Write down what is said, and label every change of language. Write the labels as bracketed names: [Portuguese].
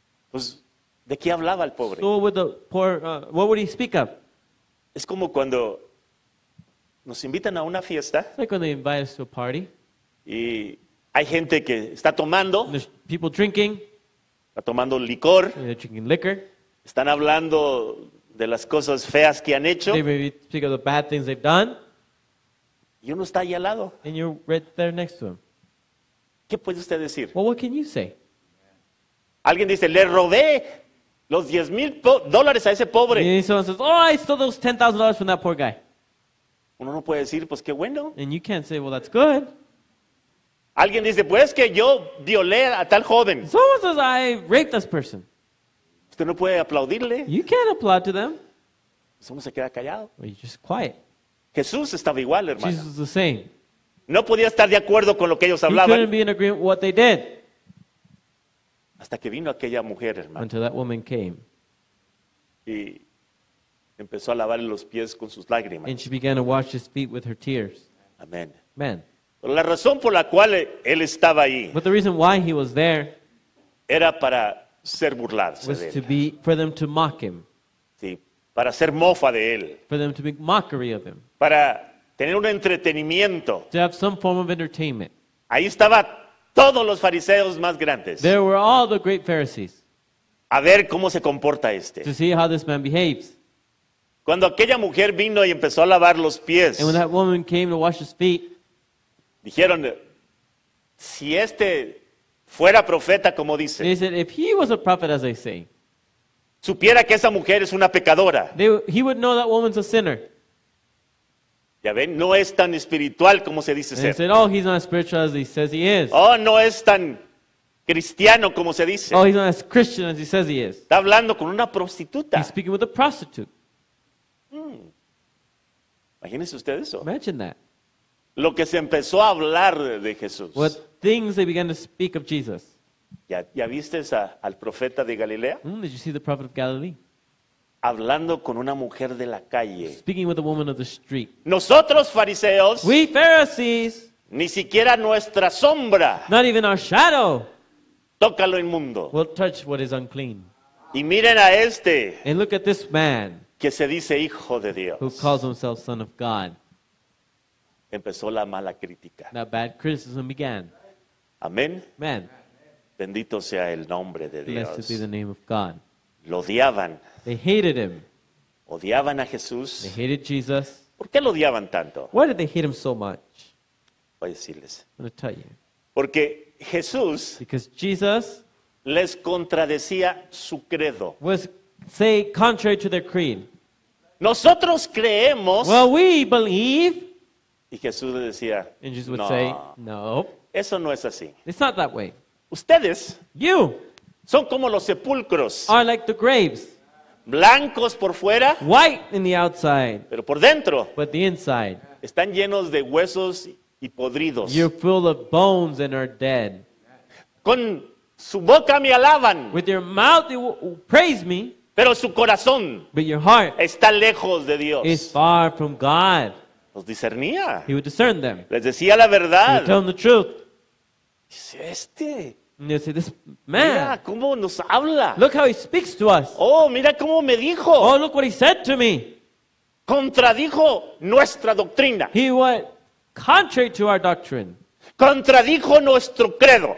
[Spanish] Pues, ¿de qué hablaba el pobre? [English] So with the poor, what would he speak of? [Spanish] Es como cuando nos invitan a una fiesta [English] It's like when they invite us to a party, [Spanish] y hay gente que está tomando, [English] and there's people drinking, [Spanish] está tomando licor, [English] and they're drinking liquor. [Spanish] están hablando de las cosas feas que han hecho [English] They maybe speak of the bad things they've done, [Spanish] y uno está ahí al lado. [English] and you're right there next to them. [Spanish] ¿Qué puede usted decir? [English] Well, what can you say? [Spanish] Alguien dice, le robé los $10,000 a ese pobre. [English] And someone says, oh, I stole those $10,000 from that poor guy. [Spanish] Uno no puede decir, pues qué bueno. [English] And you can't say, well, that's good. [Spanish] Alguien dice, pues que yo violé a tal joven. [English] Someone says, I raped this person. [Spanish] Usted no puede aplaudirle. [English] You can't applaud to them. [Spanish] Pues uno se queda callado. [English] Well, you're just quiet. [Spanish] Jesús estaba igual, hermano. [English] Jesus is the same. [Spanish] No podía estar de acuerdo con lo que ellos [English] He couldn't [Spanish] hablaban [English] be in agreement with what they did [Spanish] hasta que vino aquella mujer, hermano, [English] until that woman came. [Spanish] y empezó a lavarle los pies con sus lágrimas. [English] And she began to wash his feet with her tears. [Spanish] Amén. [English] Man. [Spanish] Pero la razón por la cual él estaba ahí [English] But the reason why he was there [Spanish] era para ser burlarse [English] was [Spanish] de [English] to [Spanish] él, [English] be, for them to mock him, [Spanish] ¿sí? Para hacer mofa de él, [English] for them to make mockery of him, [Spanish] para tener un entretenimiento. [English] to have some form of entertainment. [Spanish] Ahí estaba todos los fariseos más grandes [English] There were all the great Pharisees [Spanish] a ver cómo se comporta este. [English] to see how this man behaves. [Spanish] Cuando aquella mujer vino y empezó a lavar los pies, [English] And when that woman came to wash his feet, [Spanish] dijeron, si este fuera profeta, como dice, [English] they said, if he was a prophet, as they say, [Spanish] supiera que esa mujer es una pecadora. [English] he would know that woman's a sinner. [Spanish] Ya ven, no es tan espiritual como se dice [English] And they [Spanish] ser. [English] said, oh, he's not as spiritual as he says he is. [Spanish] Oh, no es tan cristiano como se dice. [English] Oh, he's not as Christian as he says he is. [Spanish] Está hablando con una prostituta. [English] He's speaking with a prostitute. [Spanish] Imagínense ustedes eso. [English] Imagine that. [Spanish] Lo que se empezó a hablar de Jesús. [English] What things they began to speak of Jesus. [Spanish] ¿Ya viste al profeta de Galilea? [English] Did you see the prophet of Galilee? [Spanish] Hablando con una mujer de la calle. [English] Speaking with a woman of the street. [Spanish] Nosotros, fariseos, [English] We Pharisees, [Spanish] ni siquiera nuestra sombra [English] not even our shadow, [Spanish] toca lo inmundo. [English] will touch what is unclean. [Spanish] Y miren a este [English] And look at this man [Spanish] que se dice hijo de Dios. [English] who calls himself son of God. [Spanish] Empezó la mala crítica. [English] That bad criticism began. [Spanish] Amén. [English] Man, [Spanish] Bendito sea el nombre de [English] blessed be [Spanish] Dios. [English] the name of God. [Spanish] Lo odiaban. [English] They hated him. [Spanish] Odiaban a [English] They [Spanish] Jesús. [English] hated Jesus. [Spanish] ¿Por qué lo odiaban tanto? [English] Why did they hate him so much? [Spanish] Voy a decirles. [English] I'm going to tell you. [Spanish] Porque Jesús [English] Because Jesus [Spanish] les contradecía su credo. [English] was, say, contrary to their creed. [Spanish] Nosotros creemos. [English] Well, we believe. [Spanish] Y Jesús le decía, [English] And Jesus would [Spanish] no, [English] say, no, [Spanish] eso no es así. [English] it's not that way. [Spanish] Ustedes [English] You [Spanish] son como los sepulcros, [English] are like the graves, [Spanish] blancos por fuera, [English] white in the outside, [Spanish] pero por dentro [English] but the inside, [Spanish] están llenos de huesos y podridos. [English] you're full of bones and are dead. [Spanish] Con su boca me alaban, [English] With your mouth you praise me, [Spanish] pero su corazón [English] but your heart [Spanish] está lejos de Dios. [English] is far from God. [Spanish] Los discernía, [English] He would discern them. [Spanish] les decía la [English] He would tell [Spanish] verdad. [English] them the truth. [Spanish] Dice, [English] And they say, this [Spanish] mira [English] man, [Spanish] cómo nos habla. [English] look how he speaks to us. [Spanish] Oh, mira cómo me dijo. [English] Oh, look what he said to me. [Spanish] Contradijo nuestra doctrina. [English] He went contrary to our doctrine. [Spanish] Contradijo nuestro credo.